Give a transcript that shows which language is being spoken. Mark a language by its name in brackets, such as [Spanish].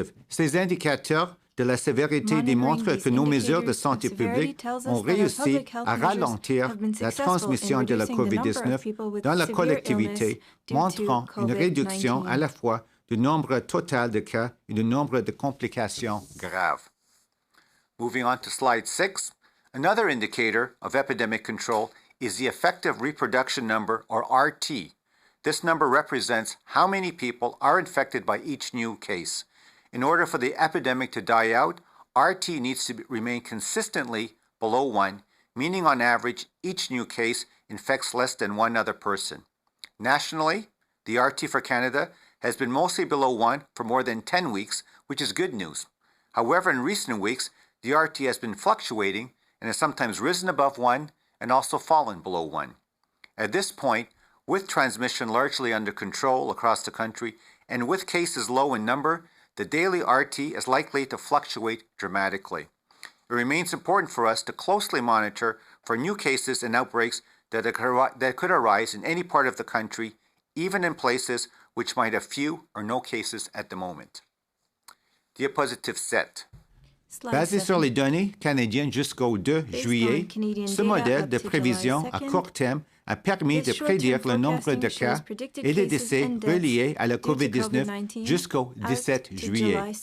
[French] Ces indicateurs de la sévérité démontrent que nos mesures de santé publique ont réussi à ralentir la transmission de la COVID-19 dans la collectivité, montrant une réduction à la fois du nombre total de cas et du nombre de complications graves. [English] Moving on to slide 6, another indicator of epidemic control is the effective reproduction number, or RT. This number represents how many people are infected by each new case. In order for the epidemic to die out, RT needs to remain consistently below 1, meaning on average, each new case infects less than one other person. Nationally, the RT for Canada has been mostly below 1 for more than 10 weeks, which is good news. However, in recent weeks, the RT has been fluctuating and has sometimes risen above 1 and also fallen below 1. At this point, with transmission largely under control across the country and with cases low in number, the daily RT is likely to fluctuate dramatically. It remains important for us to closely monitor for new cases and outbreaks that could arise in any part of the country, even in places which might have few or no cases at the moment. [French] Diapositive 7. Basé sur les données canadiennes jusqu'au 2 juillet, ce modèle de prévision à court terme a permis de prédire le nombre de cas et de décès reliés à la COVID-19 jusqu'au 17 juillet.